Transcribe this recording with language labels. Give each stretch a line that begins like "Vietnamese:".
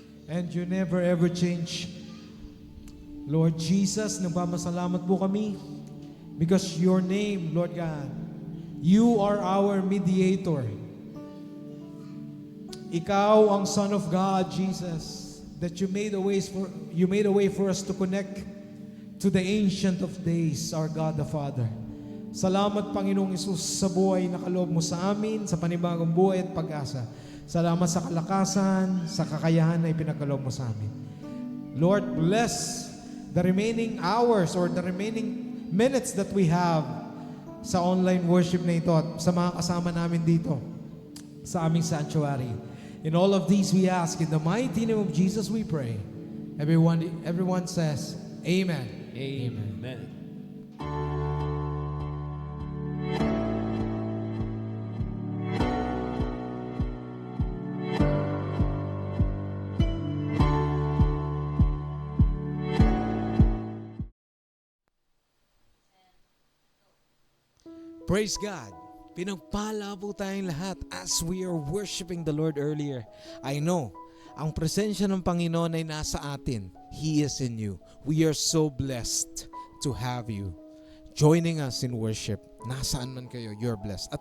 English: and you never ever change. Lord Jesus,
Filipino: nagpapasalamat po kami
English: because your name, Lord God, you are our mediator.
Filipino: Ikaw ang
English: Son of God, Jesus, that you made a way for us to connect to the Ancient of Days, our God the Father.
Filipino: Salamat, Panginoong Isus, sa buhay na kaloob mo sa amin, sa panibagong buhay at pag-asa. Salamat sa kalakasan, sa kakayahan na ipinagkaloob mo sa amin.
English: Lord, bless the remaining hours or the remaining minutes that we have
Filipino: sa online worship na ito at sa mga kasama namin dito sa aming sanctuary.
English: In all of these we ask, in the mighty name of Jesus we pray. Everyone says, Amen. Amen. Praise God.
Filipino: Pinagpala po tayong lahat
English: as we are worshiping the Lord earlier. I know,
Filipino: ang presensya ng Panginoon ay nasa atin.
English: He is in you. We are so blessed to have you joining us in worship.
Filipino: Nasaan man kayo,
English: you're blessed.